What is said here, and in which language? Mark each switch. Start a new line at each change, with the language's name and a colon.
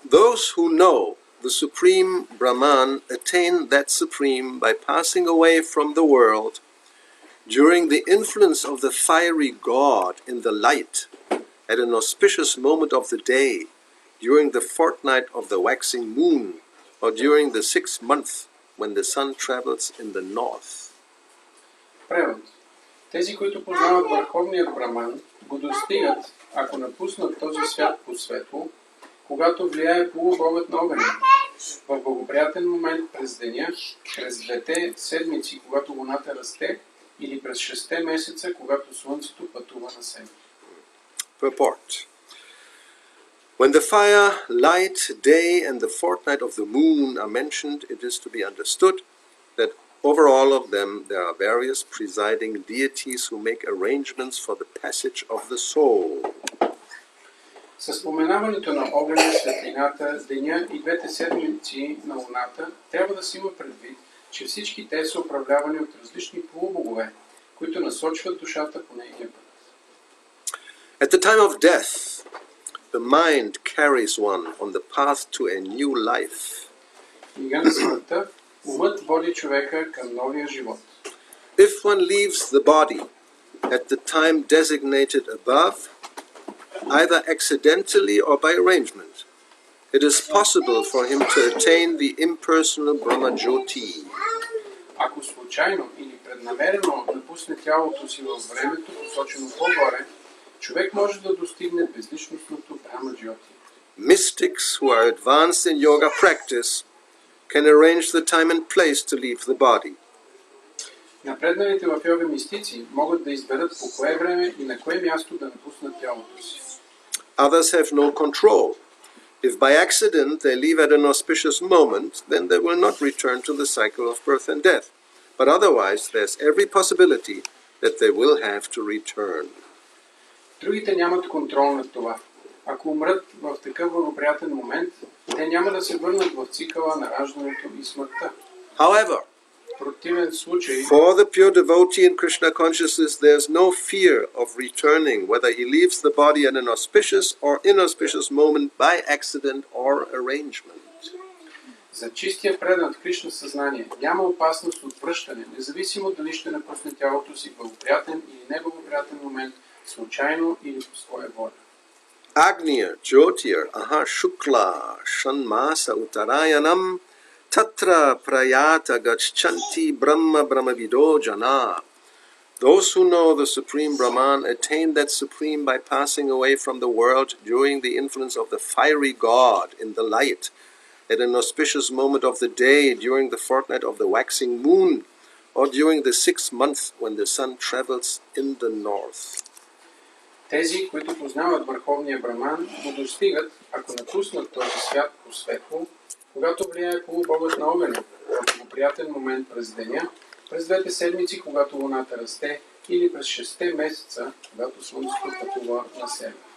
English: Those who know the Supreme Brahman attain that Supreme by passing away from the world during the influence of the fiery God in the light at an auspicious moment of the day, during the fortnight of the waxing moon, or during the 6th month when the sun travels in the north.
Bulgarian: Превод. Тези, които познават върховният Браман, го достигат, ако напуснат този свят по светло, когато влияе полубогът на огъня, в благоприятен момент през деня, през 2 седмици, когато луната расте, или през 6 месеца, когато слънцето пътува на север.
English: Purport. When the fire, light, day, and the fortnight of the moon are mentioned, it is to be understood that over all of them there are various presiding deities who make arrangements for the passage of the soul.
Bulgarian: Със споменаването на огъня, светлината, деня и двете седмици на луната, трябва да се има предвид, че всички те са управлявани от различни полубогове, които насочват душата по нейния път.
English: At the time of death, the mind carries one on the path to a new life.
Bulgarian: В мига на смъртта, умът води човека към новия живот.
English: If one leaves the body at the time designated above, either accidentally or by arrangement, it is possible for him to attain the impersonal Brahma Jyoti.
Bulgarian: Ако случайно или преднамерено напусне тялото си във времето, посочено по-горе, човек може да достигне безличностното Брахма Джйоти.
English: Mystics who are advanced in yoga practice can arrange the time and place to leave the body.
Bulgarian: Напредналите в йога мистици могат да изберат по кое време и на кое място да напуснат тялото си.
English: Others have no control. If by accident they leave at an auspicious moment, then they will not return to the cycle of birth and death. But otherwise, there's every possibility that they will have to return.
Bulgarian: Другите нямат контрол над това. Ако умрат в такъв благоприятен момент, те няма да се върнат в цикъла на раждането и смъртта.
English: However,
Bulgarian: В противен случай,
English: for the pure devotee in Krishna consciousness, there's no fear of returning, whether he leaves the body at an auspicious or inauspicious moment by accident or arrangement.
Bulgarian: за чистия предан в Кришна съзнание няма опасност от връщане, независимо дали ще напусне тялото си в благоприятен или неблагоприятен момент, случайно или по своя воля.
Sanskrit: Agnya, Jyotir, Aha Shukla, Shanmasa Uttarayanam, Tatra Prayata Gachanti Brahma Brahmavido Jana.
English: Those who know the Supreme Brahman attain that Supreme by passing away from the world during the influence of the fiery God in the light, at an auspicious moment of the day during the fortnight of the waxing moon, or during the 6th month when the sun travels in the north.
Bulgarian: Тези, които познават Върховния Браман, го достигат, ако напуснат този свят по светло, когато влияе полубогът на огъня, в благоприятен момент през деня, през двете седмици, когато луната расте, или през 6 месеца, когато слънцето пътува на север.